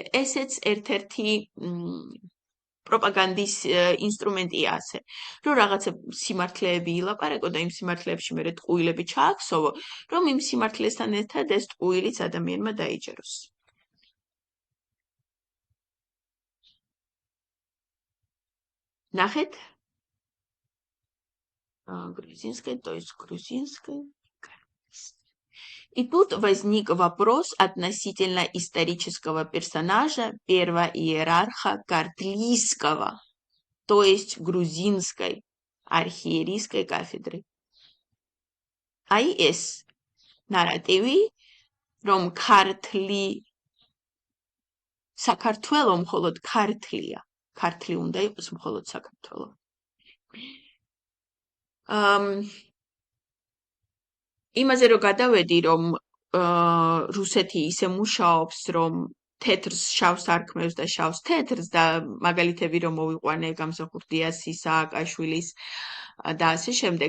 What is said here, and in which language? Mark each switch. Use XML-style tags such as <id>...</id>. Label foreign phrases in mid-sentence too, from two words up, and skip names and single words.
<ka>ესეც ერთ-ერთი პროპაგანდის ინსტრუმენტია ასე, რომ რაღაცა სიმართლეები ილაპარაკო და იმ სიმართლეებში მე ტყუილები ჩააქსოვო, რომ იმ სიმართლესთან ერთად ეს ტყუილიც ადამიანმა დაიჯეროს. ნახეთ?</ka> <ru>Грузинская, то есть грузинская. И тут возник вопрос относительно исторического персонажа, первоиерарха Картлийского, то есть грузинской архиерейской кафедры.</ru> <ka>Აი ეს ნარატივი, რომ ქართლი საქართველო მხოლოდ ქართლია, ქართლი უნდა იყოს მხოლოდ საქართველო. იმაზე რომ გადავედი, რომ რუსეთი ისე მუშაობს, რომ თეთრს შავს არქმევს და შავს თეთრს და მაგალითები რომ მოვიყვანე გამსახურდიას, სააკაშვილის და ასე შემდეგ.</ka>